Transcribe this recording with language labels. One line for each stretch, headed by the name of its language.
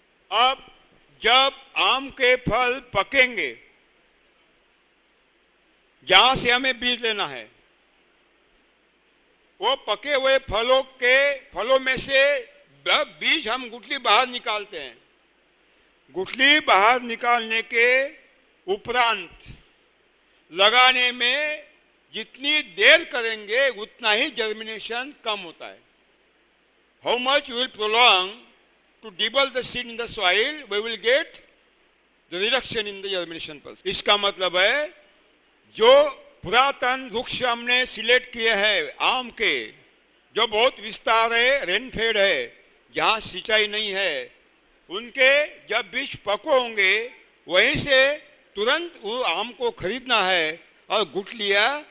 Hindi: अब जब आम के फल पकेंगे, जहाँ से हमें बीज लेना है, वो पके हुए फलों में से बीज हम गुठली बाहर निकालते हैं। गुठली बाहर निकालने के उपरांत लगाने में जितनी देर करेंगे उतना ही जर्मिनेशन कम होता है।
English: How much we will prolong to debulk the seed in the soil, we will get the reduction in the germination process.
Hindi: इसका मतलब है जो पुरातन वृक्ष हमने सिलेक्ट किए हैं आम के, जो बहुत विस्तार है, रेनफेड है, जहाँ सिंचाई नहीं है, उनके जब बीज पको होंगे वहीं से तुरंत वो आम को खरीदना है और गुठलियाँ